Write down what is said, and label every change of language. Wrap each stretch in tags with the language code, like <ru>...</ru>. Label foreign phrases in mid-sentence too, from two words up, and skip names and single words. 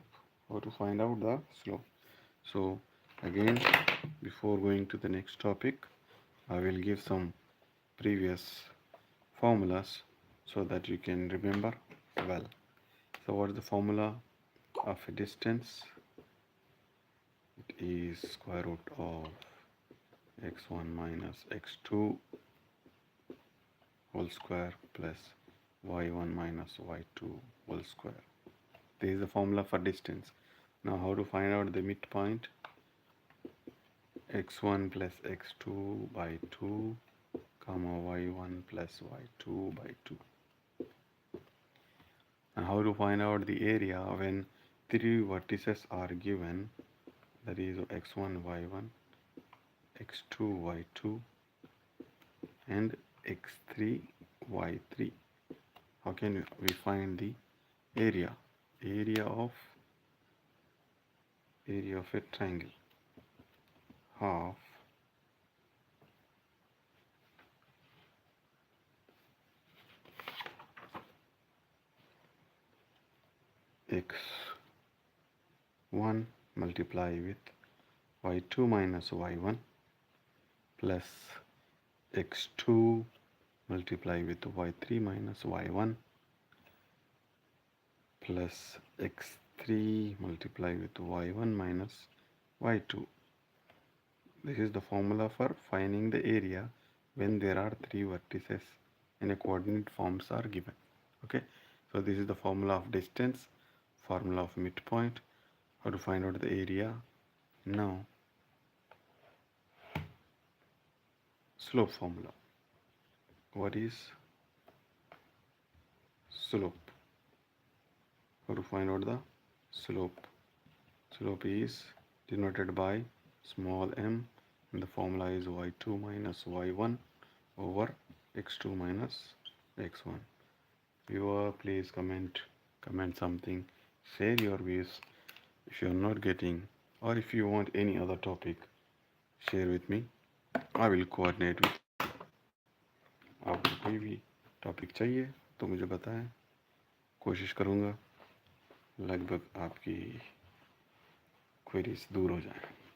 <en>How to find out the slope. So again, before going to the next topic, I will give some previous formulas so that you can remember well. So what is the formula of a distance? It is square root of x1 minus x2 whole square plus y1 minus y2 whole square. This is the formula for distance. Now how to find out the midpoint? x1 plus x2 by 2 comma y1 plus y2 by 2. And how to find out the area when three vertices are given, that is x1 y1, x2 y2 and x3 y3. How can we find the area? Area of a triangle. Half x1 multiply with y2 minus y1 plus x2 multiply with y3 minus y1 plus x3 multiply with y1 minus y2. This is the formula for finding the area when there are three vertices and a coordinate forms are given. Okay, so this is the formula of distance, formula of midpoint, how to find out the area. Now slope formula. What is slope? How to find out the slope? Slope is denoted by small m and the formula is y2 minus y1 over x2 minus x1. Viewer, please comment something, share your views. If you are not getting, or if you want any other topic, share with me. I will coordinate with you.</en> <hi>आपको कोई भी टॉपिक चाहिए तो मुझे बताएं, कोशिश करूँगा लगभग आपकी क्वेरीज दूर हो जाए.</hi>